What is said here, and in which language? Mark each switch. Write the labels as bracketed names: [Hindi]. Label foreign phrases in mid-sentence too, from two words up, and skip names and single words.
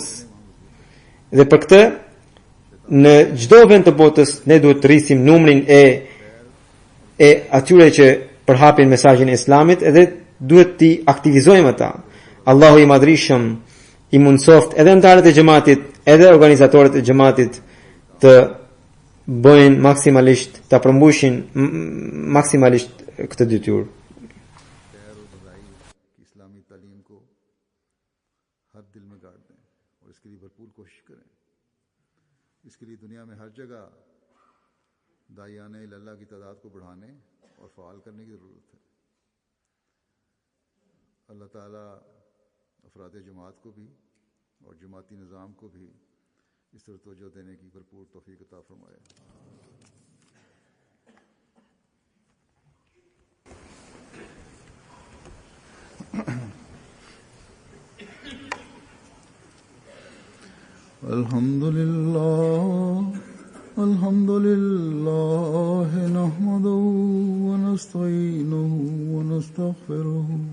[Albanian] Dhe për këtë në çdo vend të botës ne duhet të rrisim numrin e atyre që përhapin mesazhin e Islamit edhe duhet t'i aktivizojmë ata. Allahu i Madhërisëm i mundsoft edhe antarët e xhamatit, edhe organizatorët e xhamatit të bëjnë maksimalisht, ta përmbushin maksimalisht këtë detyrë. [Urdu] اسلامی تعلیم کو ہر دل میں گاڑ دیں اور اس کے لیے بھرپور کوشش کریں. اس کے لیے دنیا میں ہر جگہ داعیان اللہ کی تعداد کو بڑھانے اور فعال کرنے کی ضرورت ہے. اللہ تعالیٰ افراد جماعت کو بھی اور جماعتی نظام کو بھی اس طرح توجہ دینے کی بھرپور توفیق عطا فرمائے. [Arabic] الحمد لله نحمده ونستعينه ونستغفره